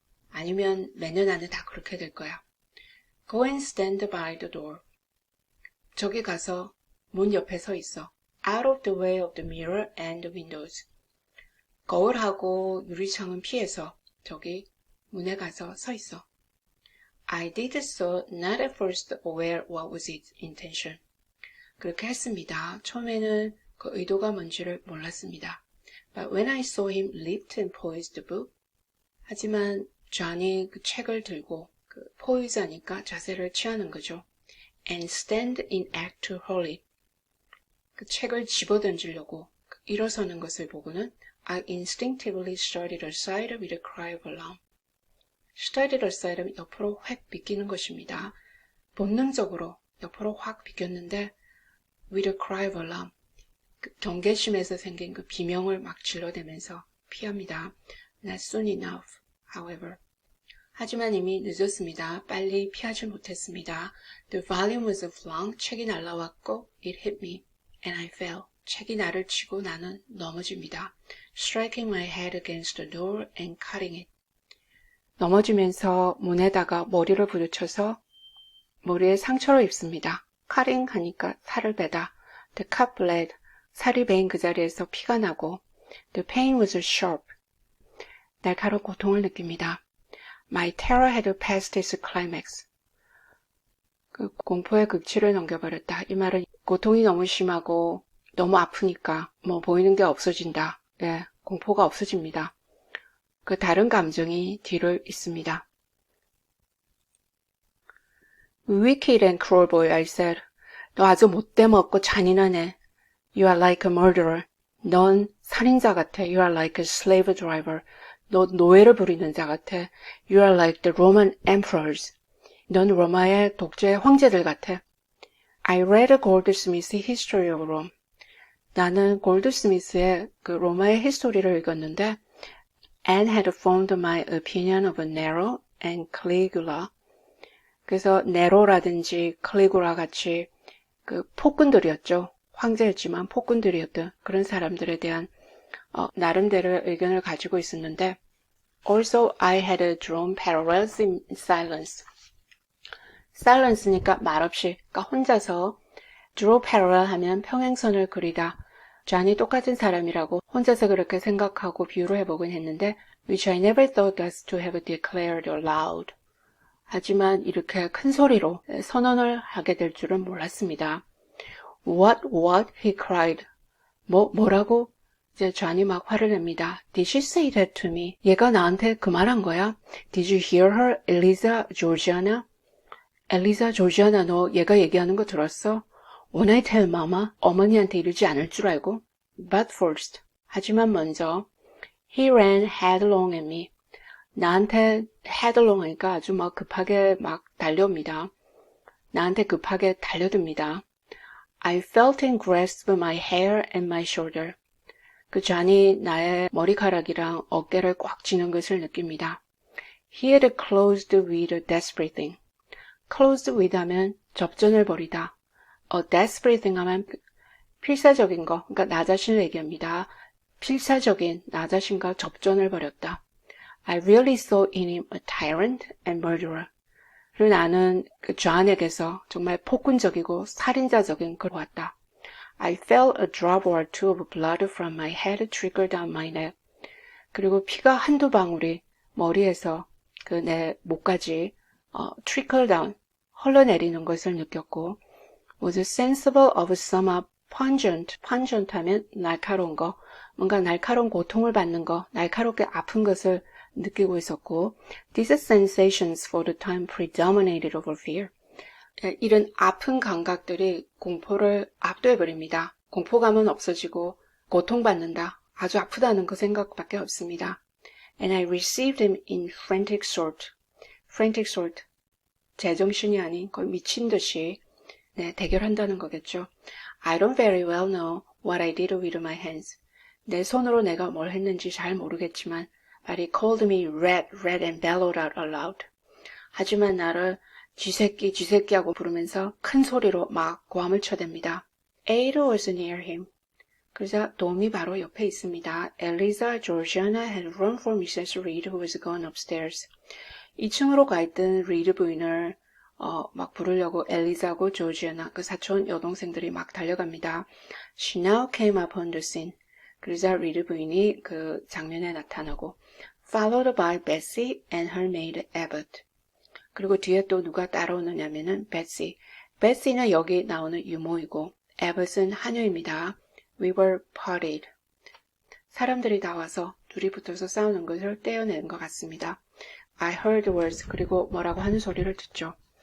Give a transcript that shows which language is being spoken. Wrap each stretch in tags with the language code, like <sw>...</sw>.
<ko>아니면 몇 년 안에 다 그렇게 될 거야.</ko> <en>Go and stand by the door.</en> <ko>저기 가서 문 옆에 서 있어.</ko> <en>Out of the way of the mirror and the windows.</en> <ko>거울하고 유리창은 피해서 저기 문에 가서 서 있어.</ko> <en>I did so not at first aware what was its intention.</en> <ko>그렇게 했습니다. 처음에는 그 의도가 뭔지를 몰랐습니다.</ko> <en>But when I saw him lift and poise the book,</en> <ko>하지만 존이 그 책을 들고 그 poise 하니까 자세를 취하는 거죠.</ko> <en>And stand in act to hold it.</en> <ko>그 책을 집어던지려고 일어서는 것을 보고는</ko> <en>I instinctively started aside with a cry of alarm.</en> <ko>started aside는 옆으로 확 비끼는 것입니다. 본능적으로 옆으로 확 비꼈는데</ko> <en>with a cry of alarm.</en> <ko>그 경계심에서 생긴 그 비명을 막 질러대면서 피합니다.</ko> <en>Not soon enough, however.</en> <ko>하지만 이미 늦었습니다. 빨리 피하지 못했습니다.</ko> <en>The volume was flung.</en> <ko>책이 날아왔고</ko> <en>it hit me, and I fell.</en> <ko>책이 나를 치고 나는 넘어집니다.</ko> <en>Striking my head against the door and cutting it.</en> <ko>넘어지면서 문에다가 머리를 부딪혀서 머리에 상처를 입습니다. cutting 하니까 살을 베다.</ko> <en>The cut bled.</en> <ko>살이 베인 그 자리에서 피가 나고</ko> <en>The pain was sharp.</en> <ko>날카로운 고통을 느낍니다.</ko> <en>My terror had passed its climax.</en> <ko>그 공포의 극치를 넘겨버렸다. 이 말은 고통이 너무 심하고 너무 아프니까 보이는 게 없어진다. 예, 공포가 없어집니다. 그 다른 감정이 뒤를 잇습니다.</ko> <en>Wicked and cruel boy, I said.</en> <ko>너 아주 못돼먹고 잔인하네.</ko> <en>You are like a murderer.</en> <ko>넌 살인자 같아.</ko> <en>You are like a slave driver.</en> <ko>너 노예를 부리는 자 같아.</ko> <en>You are like the Roman emperors.</en> <ko>넌 로마의 독재 황제들 같아.</ko> <en>I read Goldsmith's History of Rome.</en> <ko>나는 골드스미스의 그 로마의 히스토리를 읽었는데</ko> <en>and had formed my opinion of Nero and Caligula.</en> <ko>그래서 네로라든지 칼리구라 같이 그 폭군들이었죠. 황제였지만 폭군들이었던 그런 사람들에 대한 나름대로의 의견을 가지고 있었는데</ko> <en>Also I had drawn parallels in silence.</en> <ko>silence니까 말없이, 그러니까 혼자서 draw parallel 하면 평행선을 그리다. 존이 똑같은 사람이라고 혼자서 그렇게 생각하고 비유를 해보긴 했는데</ko> <en>which I never thought us to have declared aloud.</en> <ko>하지만 이렇게 큰 소리로 선언을 하게 될 줄은 몰랐습니다.</ko> <en>What? He cried.</en> <ko>뭐라고? 이제 존이 막 화를 냅니다.</ko> <en>Did she say that to me?</en> <ko>얘가 나한테 그 말한 거야?</ko> <en>Did you hear her, Eliza Georgiana?</en> <ko>엘리자, 조지아나, 너 얘가 얘기하는 거 들었어?</ko> <en>When I tell mama,</en> <ko>어머니한테 이르지 않을 줄 알고?</ko> <en>But first,</en> <ko>하지만 먼저,</ko> <en>he ran headlong at me.</en> <ko>나한테 headlong 하니까 아주 막 급하게 막 달려옵니다. 나한테 급하게 달려듭니다.</ko> <en>I felt him grasp my hair and my shoulder.</en> <ko>그 잔이 나의 머리카락이랑 어깨를 꽉 쥐는 것을 느낍니다.</ko> <en>He had closed with a desperate thing.</en> <ko>closed with 하면 접전을 벌이다. a desperate thing 하면 필사적인 거, 그러니까 나 자신을 얘기합니다. 필사적인 나 자신과 접전을 벌였다.</ko> <en>I really saw in him a tyrant and murderer.</en> <ko>그리고 나는 그 존에게서 정말 폭군적이고 살인자적인 걸 보았다.</ko> <en>I felt a drop or two of blood from my head trickle down my neck.</en> <ko>그리고 피가 한두 방울이 머리에서 그 내 목까지 trickle down, 흘러내리는 것을 느꼈고</ko> <en>was sensible of some pungent</en> <ko>하면 날카로운 거, 뭔가 날카로운 고통을 받는 거, 날카롭게 아픈 것을 느끼고 있었고</ko> <en>these sensations for the time predominated over fear.</en> <ko>이런 아픈 감각들이 공포를 압도해버립니다. 공포감은 없어지고 고통받는다, 아주 아프다는 그 생각밖에 없습니다.</ko> <en>And I received him in frantic sort.</en> <ko>frantic sort, 제정신이 아닌 거의 미친 듯이 대결한다는 거겠죠.</ko> <en>I don't very well know what I did with my hands.</en> <ko>내 손으로 내가 뭘 했는지 잘 모르겠지만</ko> <en>But he called me rat and bellowed out aloud.</en> <ko>하지만 나를 쥐새끼 하고 부르면서 큰 소리로 막 고함을 쳐댑니다.</ko> <en>Ada was near him.</en> <ko>그러자 돔이 바로 옆에 있습니다.</ko> <en>Eliza Georgiana had run for Mrs. Reed who was gone upstairs.</en> <ko>2층으로 가 있던 리드 부인을 막 부르려고 엘리자고 조지아나 그 사촌 여동생들이 막 달려갑니다.</ko> <en>She now came upon the scene.</en> <ko>그러자 리드 부인이 그 장면에 나타나고</ko> <en>followed by Betsy and her maid Abbott.</en> <ko>그리고 뒤에 또 누가 따라오느냐면은 Betsy. Betsy는 여기 나오는 유모이고 Abbott은 하녀입니다.</ko> <en>We were parted.</en> <ko>사람들이 다 와서 둘이 붙어서 싸우는 것을 떼어내는 것 같습니다.</ko> <en>I heard words.</en> <ko>그리고 뭐라고 하는 소리를 듣죠.</ko>